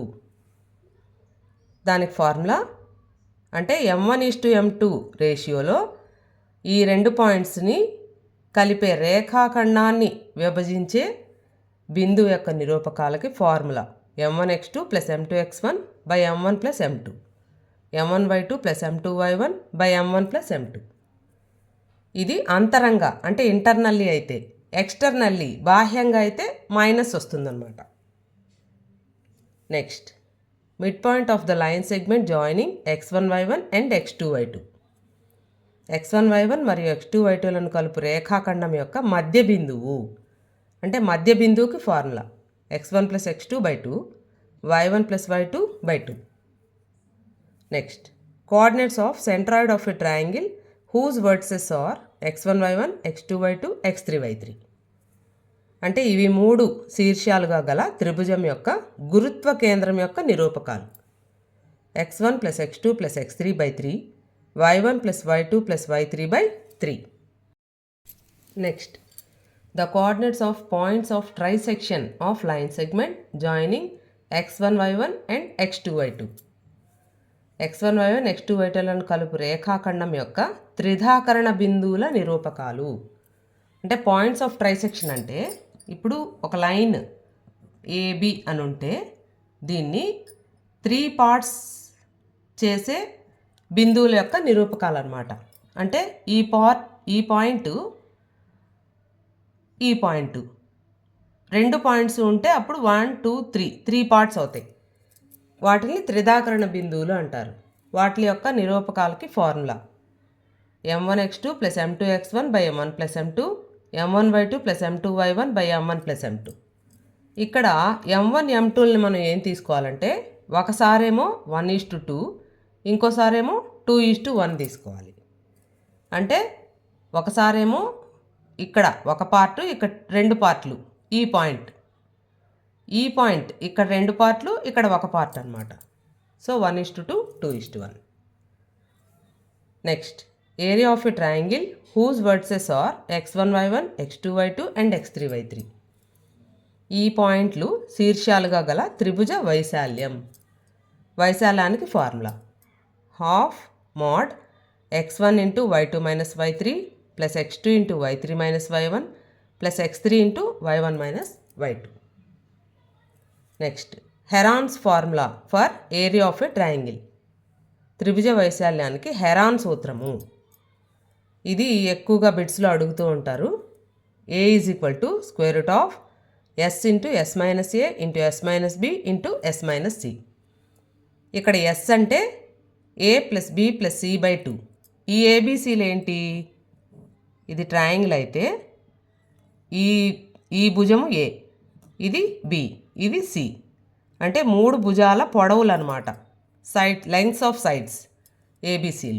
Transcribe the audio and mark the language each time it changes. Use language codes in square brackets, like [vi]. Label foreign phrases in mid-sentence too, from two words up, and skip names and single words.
[te] దానికి ఫార్ములా అంటే m1:m2 రేషియోలో ఈ 2 పాయింట్స్ని కలిపే రేఖాఖండాన్ని విభజించే బిందువు యొక్క నిరూపకాలకి ఫార్ములా [en] m1x2 plus m2x1 by m1 plus m2, m1y2 plus m2y1 by m1 plus m2. [te] ఇది అంతరంగా అంటే ఇంటర్నల్లీ అయితే, ఎక్స్టర్నల్లీ బాహ్యంగా అయితే మైనస్ వస్తుందన్నమాట. [en] next, mid point of the line segment joining x1, y1 and x2, y2. [te] x1, y1 మరియు x2, y2లను కలుపు రేఖాఖండం యొక్క మధ్య బిందువు. అంటే మధ్య బిందువుకి ఫార్ములా [en] x1 plus x2 by 2, y1 plus y2 by 2. next, coordinates of centroid of a triangle whose vertices are x1, y1, x2, y2, x3, y3. [te] అంటే ఇవి 3 శీర్షాలుగా గల త్రిభుజం యొక్క గురుత్వ కేంద్రం యొక్క నిరూపకాలు. [en] x1 plus x2 plus x3 by 3, y1 plus y2 plus y3 by 3. Next, the coordinates of points of trisection of line segment joining x1 y1 and x2 y2. [te] x1 y1 x2 y2లను కలుపు రేఖాఖండం యొక్క త్రిధాకరణ బిందువుల నిరూపకాలు. అంటే [en] points of trisection [te] అంటే ఇప్పుడు ఒక లైన్ ఏబి అని ఉంటే దీన్ని 3 పార్ట్స్ చేసే బిందువుల యొక్క నిరూపకాలు అన్నమాట. అంటే ఈ పాయింట్ రెండు పాయింట్స్ ఉంటే అప్పుడు 1 2 3 పార్ట్స్ అవుతాయి. వాటిని త్రిధాకరణ బిందువులు అంటారు. వాటి యొక్క నిరూపకాలకి ఫార్ములా [en] m1x2 plus m2x1 by m1 plus m2, m1y2 plus m2y1 by m1 plus m2. [te] ఇక్కడ m1 m2ని మనం ఏం తీసుకోవాలంటే ఒకసారేమో 1:2, ఇంకోసారేమో 2:1 తీసుకోవాలి. అంటే ఒకసారేమో ఇక్కడ ఒక పార్టు, ఇక్కడ 2 పార్ట్లు. ఈ పాయింట్ ఇక్కడ 2 పార్ట్లు, ఇక్కడ ఒక పార్ట్ అన్నమాట. [en] so 1:2, 2:1. next, area of a triangle whose verses are x1 y1 x2 y2 and x3 y3. [te] ఈ పాయింట్లు శీర్షాలుగా గల త్రిభుజ వైశాల్యానికి ఫార్ములా [en] half mod x1 into y2 minus y3 plus x2 into y3 minus y1 plus x3 into y1 minus y2. next, Heron's formula for area of a triangle. [te] త్రిభుజ వైశాల్యానికి హెరాన్ సూత్రము. ఇది ఎక్కువగా బిట్స్లో అడుగుతూ ఉంటారు. [en] a is equal to square root of s into s minus a into s minus b into s minus c. [te] ఇక్కడ s అంటే [en] a plus b plus c by 2. [te] ఈ ఏబిసిలు ఏంటి? ఇది ట్రయాంగిల్ అయితే ఈ భుజము a, ఇది b, ఇది c. అంటే 3 భుజాల పొడవులు అనమాట. [en] lengths of sides [te] ఏబిసిలు.